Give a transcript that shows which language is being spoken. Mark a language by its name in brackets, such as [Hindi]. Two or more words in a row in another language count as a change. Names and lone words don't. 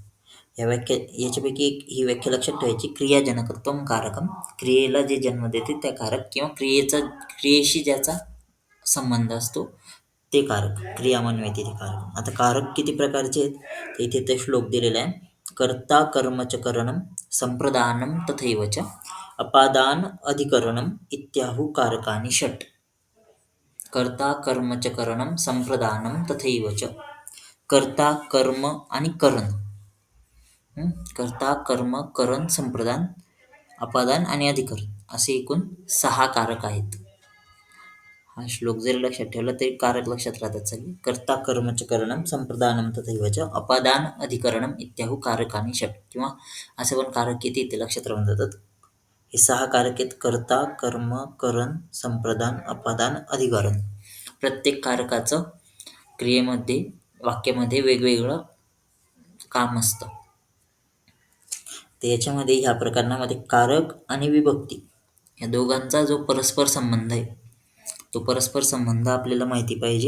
[Marathi] याच्यापैकी ही व्याख्या लक्षात ठेवायची. [Sanskrit] क्रियाजनकत्वम कारकम, [Marathi] क्रियेला जे जन्म देते त्या कारक किंवा क्रियेशी ज्याचा संबंध असतो ते कारक. क्रियामन्वयते ते कारक. आता कारक किती प्रकारचे आहेत ते इथे ते श्लोक दिलेला आहे. [Sanskrit] कर्ता कर्मच करणम संप्रदानम तथैव च अपादान अधिकरणम इत्याहु कारकानि षट. कर्ता कर्मच करणम संप्रदानम तथैव च. [Marathi] कर्ता, कर्म आणि करण. कर्ता, कर्म, करण, संप्रदान, अपादान आणि अधिकरण असे एकूण 6 कारक आहेत. हा श्लोक जरी लक्षात ठेवला तरी कारक लक्षात राहतात सगळे. [Sanskrit] कर्ता कर्मच करणम संप्रदानम तथैव च अपादान अधिकरणम इत्याहु कारकानि षट. [Marathi] किंवा असं पण कारक किती ते लक्षात राहून जातात. हे 6 कारक आहेत. कर्ता, कर्म, करण, संप्रदान, अपादान, अधिकरण. प्रत्येक कारकाचं क्रियेमध्ये, वाक्यामध्ये वेगवेगळं काम असतं. तर याच्यामध्ये ह्या प्रकरणामध्ये कारक आणि विभक्ती या दोघांचा जो परस्पर संबंध आहे तो परस्पर संबंध आपल्याला माहिती पाहिजे.